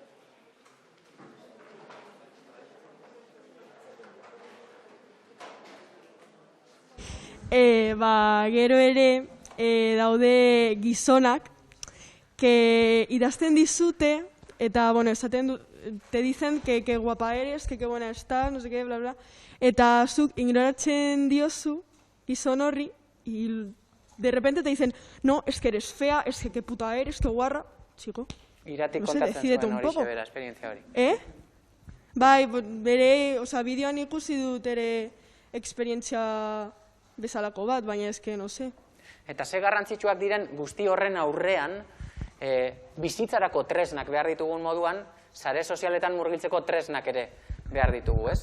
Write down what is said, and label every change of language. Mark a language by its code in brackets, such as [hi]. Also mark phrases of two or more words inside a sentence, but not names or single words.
[eu] Gero ere daude gizonak idazten dizute eta, esaten [es] te dicen que guapa eres, que buena estás, no sé qué, bla, bla. [eu] Eta zuk ignoratzen diozu gizon horri, [es] y de repente te dicen, no, es que eres fea, es que puta eres, que guarra. Chico, [eu] Iratik kontatzen zuen hori sebera, esperientzia hori. Bai, bere, bideoan ikusi dut ere esperientzia bezalako bat, baina eske, [es] no sé. [eu] Eta ze garrantzitsuak diren guzti horren aurrean, bizitzarako tresnak behar ditugun moduan, sare sozialetan murgiltzeko tresnak ere behar ditugu, ez?